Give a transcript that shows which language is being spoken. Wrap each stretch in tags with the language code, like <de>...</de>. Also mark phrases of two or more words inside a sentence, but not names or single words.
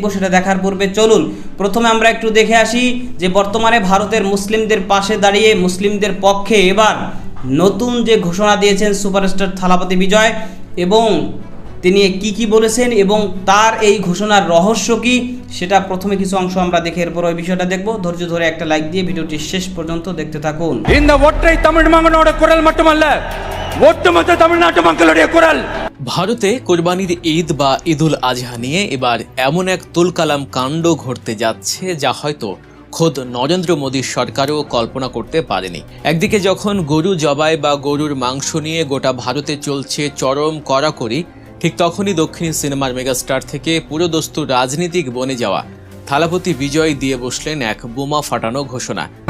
<bn>সেটা দেখার পূর্বে চলুন প্রথমে আমরা একটু দেখে আসি যে বর্তমানে ভারতের মুসলিমদের পাশে দাঁড়িয়ে মুসলিমদের পক্ষে এবার নতুন যে ঘোষণা দিয়েছেন সুপারস্টার থালাপতি বিজয় এবং তিনি কি বলেছেন এবং তার এই ঘোষণার রহস্য কি সেটা প্রথমে কিছু অংশ আমরা দেখে এরপর ওই বিষয়টা দেখব। ধৈর্য ধরে একটা লাইক দিয়ে ভিডিওটি শেষ পর্যন্ত দেখতে থাকুন।</bn> <ta>இந்த ஒற்றை தமிழ் மகனோட குரல் மட்டுமல்ல, ஒட்டுமொத்த தமிழ்நாட்டு மக்களுடைய குரல்।</ta> <bn>ভারতে কোরবানির ঈদ বা ঈদুল আজহা নিয়ে এবার এমন এক তুলকালাম কাণ্ড ঘটতে যাচ্ছে যা হয়তো খোদ নরেন্দ্র মোদীর সরকারও কল্পনা করতে পারেনি। একদিকে যখন গরু জবাই বা গরুর মাংস নিয়ে গোটা ভারতে চলছে চরম কড়াকড়ি, ঠিক তখনই দক্ষিণী সিনেমার মেগাস্টার থেকে পুরোদস্তুর রাজনীতিক বনে যাওয়া থালাপতি বিজয় দিয়ে বসলেন এক বোমা ফাটানো ঘোষণা।</bn>